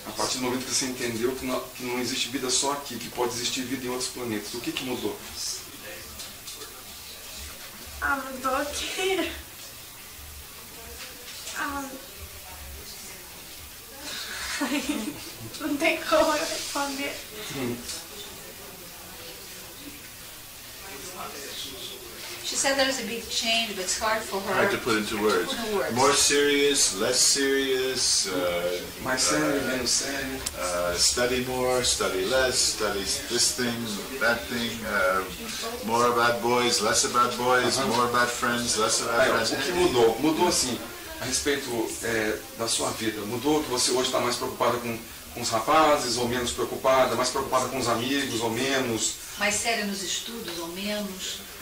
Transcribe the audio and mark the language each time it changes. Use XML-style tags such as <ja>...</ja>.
<pt>A partir do momento que você entendeu que não existe vida só aqui, que pode existir vida em outros planetas, o que mudou? Ah, mudou que... Não tem como eu responder.</pt> <en>She said there's a big change, but it's hard for her. Hard to put into words. More serious, less serious.</en> <pt>Mais sério, menos sério.</pt> <en>Study more, study less, study this thing, that thing. More about boys, less about boys. More about friends, less about friends.</en> <pt>O que mudou? Mudou assim, a respeito da sua vida. Mudou que você hoje está mais preocupada com os rapazes ou menos preocupada? Mais preocupada com os amigos ou menos? Mais séria nos estudos ou menos?</pt>